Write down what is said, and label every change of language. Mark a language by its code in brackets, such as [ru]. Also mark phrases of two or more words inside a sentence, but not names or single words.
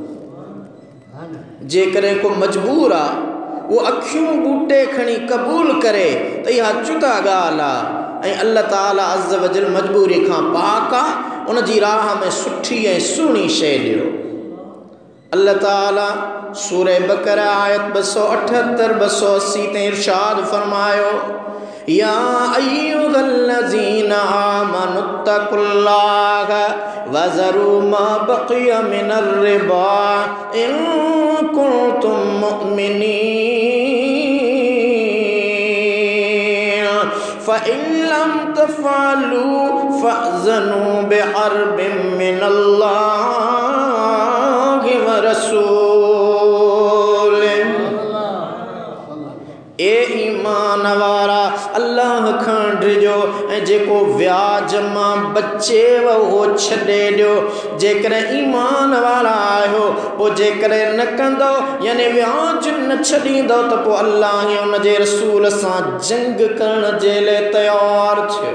[sd] जेकॾहिं को मजबूर आहे वो अखियूं बूटे खणी क़बूल करे त इहा जुदा ॻाल्हि आहे। ऐं अल्लाह ताला [ar] عز وجل [sd] मजबूरी खां पाक आहे, उन जी राह में सुठी ऐं सुहिणी शइ ॾियो। अल्लाह ताला सूरह बक़रा आयत 278 280 ते इरशाद फरमायो, [ar] يا أيها الذين آمنوا اتقوا الله وذروا ما بقي من الربا إن كنتم مؤمنين فإن لم تفعلوا فأذنوا بحرب من الله ورسوله. [sd] ए ईमान वारा अल्लाह खां डिजो ऐं जेको व्याज मां बचेव उहो छॾे ॾियो। जेकॾहिं ईमान वारा आहियो पोइ जेकॾहिं न कंदो यानी व्याज न छॾींदो त पोइ अल्लाह ऐं उन जे रसूल सां जंग करण जे लाइ तयारु थियो।